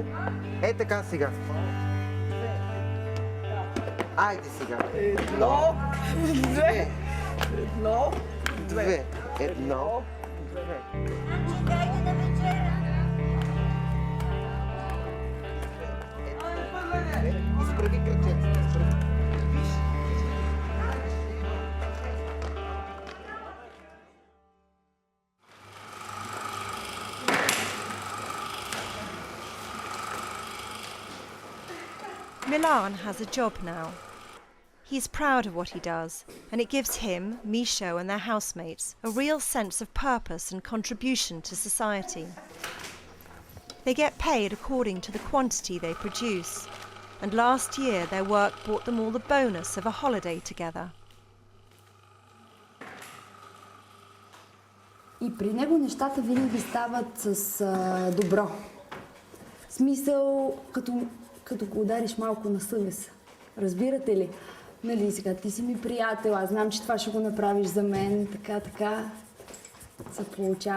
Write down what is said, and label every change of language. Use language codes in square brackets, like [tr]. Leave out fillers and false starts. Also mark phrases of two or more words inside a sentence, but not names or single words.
[bg] Е така сега. Айде сега. 1, 2. 1, 2. 1, 2. Изправи кръчете. [en] Milan has a job now. He's proud of what he does, and it gives him, Misho and their housemates a real sense of purpose and contribution to society. They get paid according to the quantity they produce, and last year their work brought them all the bonus of a holiday together. [bg] И при него нещата винаги стават с добро. В смисъл, като го удариш малко на съвест. Разбирате ли? Нали, сега ти си ми приятел, аз знам, че това ще го направиш за мен, така се получава.